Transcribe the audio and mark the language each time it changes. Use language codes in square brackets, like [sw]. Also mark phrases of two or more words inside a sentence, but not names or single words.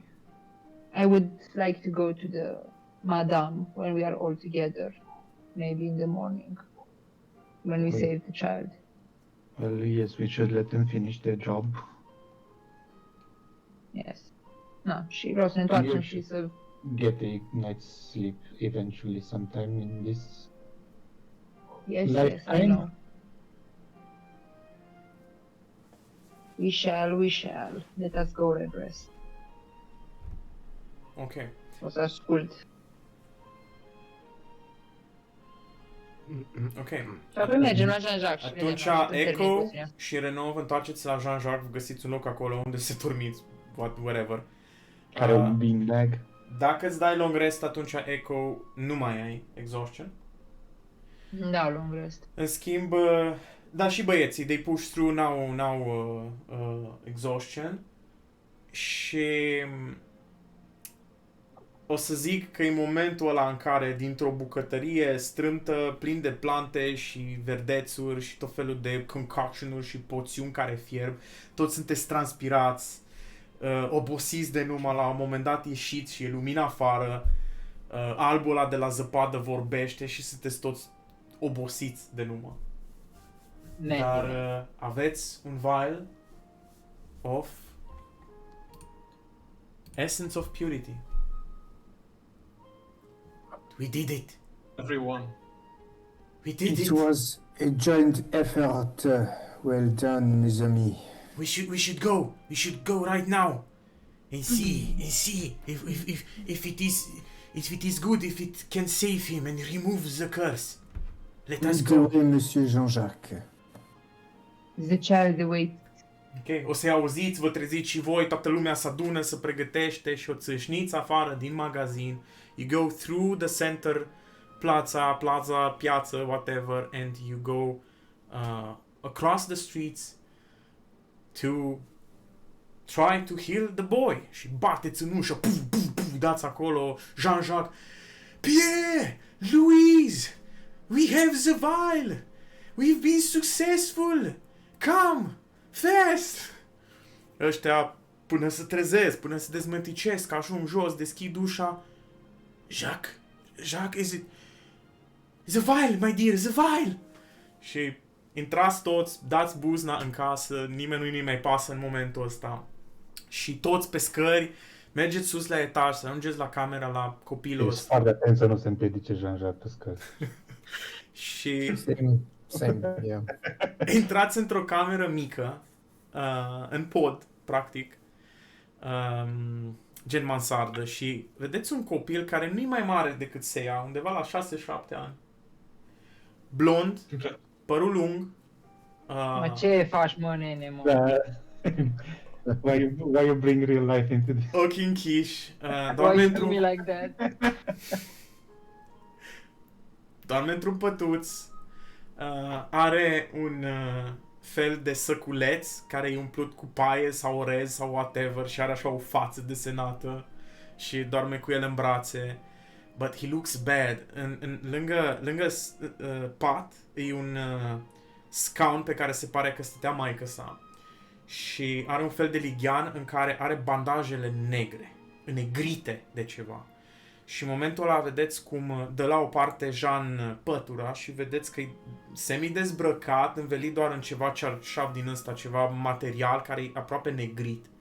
[en] I would like to go to the Madame when we are all together, maybe in the morning, when we Right. save the child. Well, yes, we should let them finish their job. Yes. No, [ro] și vreau să ne întoarcem Eu- și să... [en] Get a night's sleep eventually sometime in this. Yes, Like yes, I time? know. We shall. Let us go and rest. Ok. [ro] O să ascult Ok. Și apoi mergem la Jean-Jacques. și Atunci vedem, așteptăm Echo terminul. și Renault vă întoarceți la Jean-Jacques, vă găsiți un loc acolo unde să dormiți, whatever. Are un beanbag. Dacă îți dai [en] long rest, [ro] atunci Echo nu mai ai exhaustion. Da, [en] long rest. [ro] În schimb, da, și băieții, [en] they push through, [ro] n-au exhaustion. Și o să zic că e momentul ăla în care dintr-o bucătărie strâmtă, plin de plante și verdețuri și tot felul de concoction-uri și poțiuni care fierb, toți sunteți transpirați, obosiți de numai la un moment dat ieșiți și e lumina afară, albul ăla de la zăpadă vorbește și sunteți toți obosiți de numai. Dar aveți un [en] vial of Essence of Purity. We did it. Everyone. We did It it. was a joint effort. Well done, [fr] mes amis. [en] We should go. We should go right now and see if it is good, if it can save him and remove the curse. Let us Lead the go. way, Monsieur Jean-Jacques. The child awaits. [ro] Ok, o să-i auziți, vă treziți și voi, toată lumea se adună, se pregătește și o țâșniți afară din magazin. [en] You go through the center, plaza, piață, whatever, and you go across the streets to try to heal the boy. [ro] Și bateți în ușă, puf, puf, puf, dați acolo, [en] Jean-Jacques, Pierre, Louise, we have the vial, we've been successful, come, fast! [ro] Ăștia, până se trezesc, până se dezmânticesc, ajung jos, deschid ușa. [en] Jacques, is it... The vial, my dear, the vial! [ro] Și intrați toți, dați buzna în casă, nimeni nu-i mai pasă în momentul ăsta. Și toți pe scări, mergeți sus la etaj, să ajungeți la camera la copilul Ești ăsta. foarte atent să nu se împiedice Jean-Jacques pe scări. Și [en] Same, yeah. [ro] intrați într-o cameră mică, în pod, practic, gen mansardă, și vedeți un copil care nu-i mai mare decât Seia, undeva la 6-7 ani. Blond, părul lung, Mă, ce faci, mă, nene, mă? Da. [en] Why you bring real life into this? [ro] ochii închiși, [en] Why [ro] doarme [en] you do me [ro] într-un, [en] like that? [ro] doarme într-un pătuț, are un fel de săculeț care e umplut cu paie sau orez sau whatever și are așa o față desenată și doarme cu el în brațe. [en] But he looks bad. [ro] Lângă pat e un scaun pe care se pare că stătea maică sa. Și are un fel de lighean în care are bandajele negre, înnegrite de ceva. Și în momentul ăla vedeți cum dă la o parte Jean pătura și vedeți că e semi-dezbrăcat, învelit doar în ceva cearșaf din ăsta, ceva material care e aproape negrit.